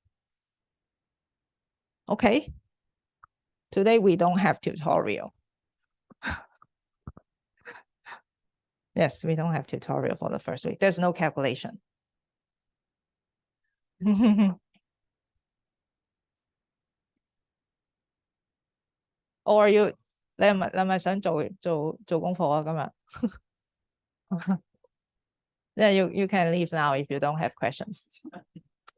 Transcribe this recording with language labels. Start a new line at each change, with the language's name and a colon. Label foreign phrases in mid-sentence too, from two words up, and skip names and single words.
English: Okay, today we don't have tutorial. Yes, we don't have tutorial for the first week. There's no calculation. Or you,
Cantonese: 你係咪想做功課啊？今日？
English: Yeah, you can leave now if you don't have questions.